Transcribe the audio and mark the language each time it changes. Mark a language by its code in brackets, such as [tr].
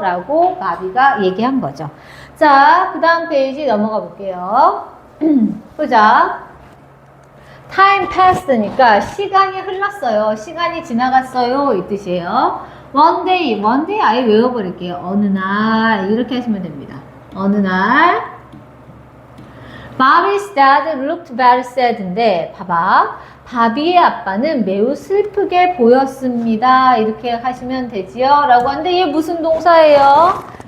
[ko] 라고 바비가 얘기한 거죠. 자, 그 다음 페이지 넘어가 볼게요. 보자. [en] time passed [ko] 니까 시간이 흘렀어요. 시간이 지나갔어요. 이 뜻이에요. [en] one day [ko] 아예 외워버릴게요. 어느 날 이렇게 하시면 됩니다. 어느 날 [en] Bobby's dad looked very sad인데 [ko] 봐봐. 바비의 아빠는 매우 슬프게 보였습니다. 이렇게 하시면 되지요. 라고 하는데 얘 무슨 동사예요?